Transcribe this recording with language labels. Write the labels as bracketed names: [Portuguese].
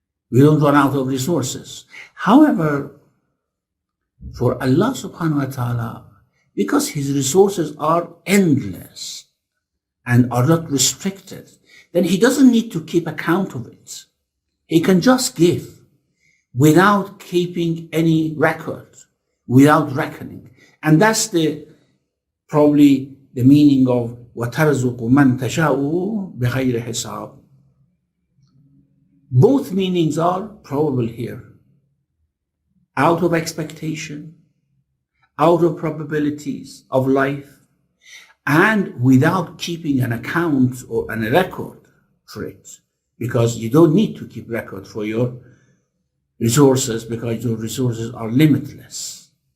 [English] We don't run out of resources. However, for Allah subhanahu wa ta'ala, because His resources are endless and are not restricted, then He doesn't need to keep account of it. He can just give without keeping any record, without reckoning. And that's probably the meaning of [Arabic] وَتَرْزُقُ مَنْ تَشَاءُ بِغَيْرِ حِسَابٍ. [English] Both meanings are probable here. Out of expectation, out of probabilities of life, and without keeping an account or a record for it, because you don't need to keep record for your resources, because your resources are limitless.